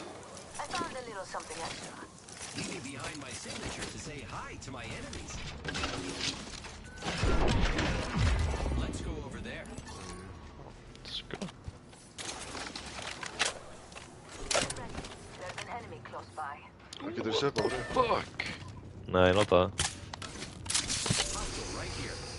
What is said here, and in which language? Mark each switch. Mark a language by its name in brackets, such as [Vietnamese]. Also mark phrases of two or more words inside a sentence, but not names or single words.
[English] I found a little something extra. Leaving behind my signature to say hi to my enemies. Let's go over there. Let's go. There's an enemy close by. [Icelandic] Það getur séð bara. Fuck! Nei, nota það. [English] Hostile right here.